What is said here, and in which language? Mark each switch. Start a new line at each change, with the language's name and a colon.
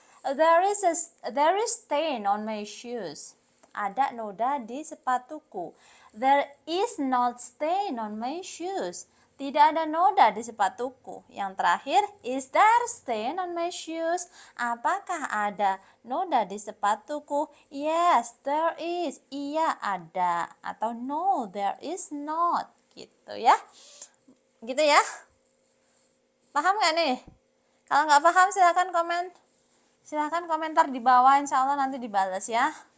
English: There is stain on my shoes.
Indonesian: Ada noda di sepatuku.
English: There is not stain on my shoes.
Indonesian: Tidak ada noda di sepatuku. Yang terakhir,
English: is there stain on my shoes?
Indonesian: Apakah ada noda di sepatuku?
English: Yes, there is.
Indonesian: Iya, ada. Atau
English: no, there is not.
Indonesian: Gitu ya. Gitu ya. Paham nggak nih? Kalau nggak paham silahkan komen. Silahkan komentar di bawah, insya Allah nanti dibalas ya.